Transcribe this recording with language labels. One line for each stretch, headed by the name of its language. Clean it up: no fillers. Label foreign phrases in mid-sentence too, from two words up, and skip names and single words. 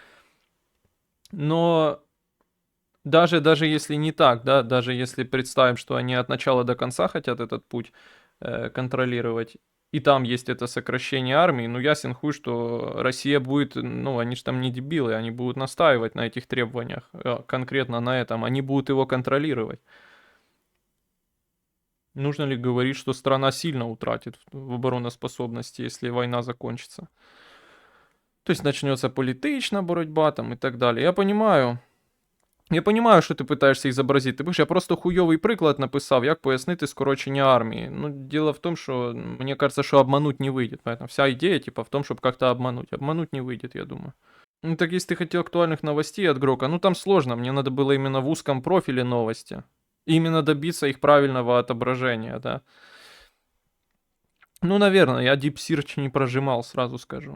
Russian: Но даже если не так, да, даже если представим, что они от начала до конца хотят этот путь контролировать, и там есть это сокращение армии, ну ясен хуй, что Россия будет, ну они же там не дебилы, они будут настаивать на этих требованиях, конкретно на этом, они будут его контролировать. Нужно ли говорить, что страна сильно утратит в обороноспособности, если война закончится? То есть начнется
Ukrainian: политична боротьба
Russian: там и так далее. Я понимаю,
Ukrainian: що ти питаєшся ізобразити. Ти пишеш, я просто хуйовий приклад написав, як пояснити скорочення армії.
Russian: Ну, дело в том, что мне кажется, что обмануть не выйдет. Поэтому вся идея, типа, в том, чтобы как-то обмануть. Обмануть не выйдет, я думаю. Ну, так если ты хотел актуальных новостей от Грока, ну, там сложно. Мне надо было именно в узком профиле новости. Именно добиться их правильного отображения, да. Ну, наверное, я Deep Search не прожимал, сразу скажу.